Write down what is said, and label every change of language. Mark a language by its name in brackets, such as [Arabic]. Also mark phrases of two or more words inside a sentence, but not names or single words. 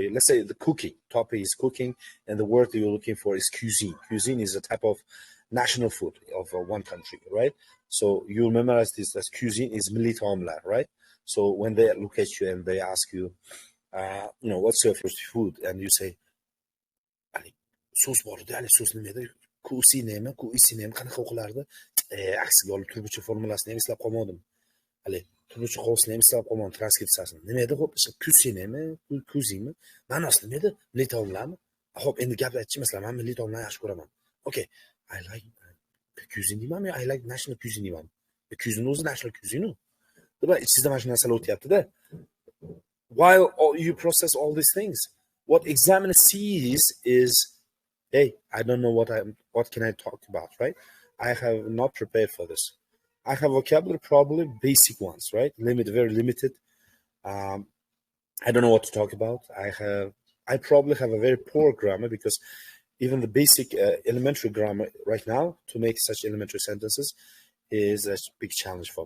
[English] Let's say the cooking topic is cooking, and the word that you're looking for is cuisine. Cuisine is a type of national food of one country, right? So you memorize this as cuisine is [Uzbek] milli taomlar, [English] right? So when they look at you and they ask you, what's your first food, and you say, [Uzbek] so'z bor edi, hali so'z nima edi? Kuisinemi, kuisinemi qanaqa o'qilardi? Aksiga olib turguchi formulasini ham eslab qolmadim. Hali turguchi qovusini ham eslab qolmadim, transkripsiyasini. Nima edi? Xo'p, kuisinemi, kuzimi? Ma'nosi nima edi? Milliy taomlarmi? Xo'p, endi gap aytchi, masalan, men milliy taomlarni yaxshi ko'raman. [English] Okay, I like cuisine deymanmi, I like national cuisine deymanmi? Cuisine o'zi national cuisine. [Uzbek] Sizda mana shu narsalar o'tyapti-da. [English] While you process all these things, what examiner sees is, hey, I don't know what can I talk about, right? I have not prepared for this. I have vocabulary, probably basic ones, right? Very limited. I don't know what to talk about. I probably have a very poor grammar, because even the basic elementary grammar right now, to make such elementary sentences, is a big challenge for me.